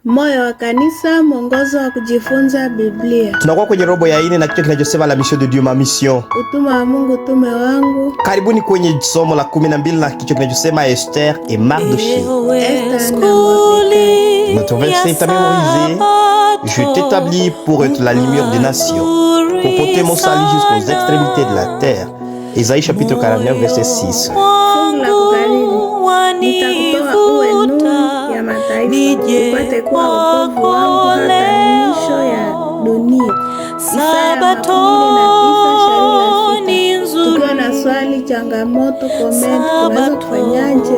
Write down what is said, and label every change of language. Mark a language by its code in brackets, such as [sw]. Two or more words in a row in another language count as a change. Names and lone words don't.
[sw] Moyo wa kanisa, mwongozo wa kujifunza Biblia. Tunakuwa kwenye robo ya 4 na kichwa kinachosema [fr] la mission de Dieu, ma mission. [sw] Utume wa Mungu, utume wangu. Karibuni kwenye somo la 12 na kichwa kinachosema Esther et Mardochée. [fr] Notre verset est à mémoriser. Je t'établis pour être la lumière des nations, pour porter mon salut jusqu'aux extrémités de la terre. Isaïe chapitre 49 verset 6. [sw] Nitakutoa uwe nuru ya mataifa, upate kuwa wokovu wangu hata mwisho ya dunia. Tukiwa na swali, changamoto, comment, unaweza kufanyaje?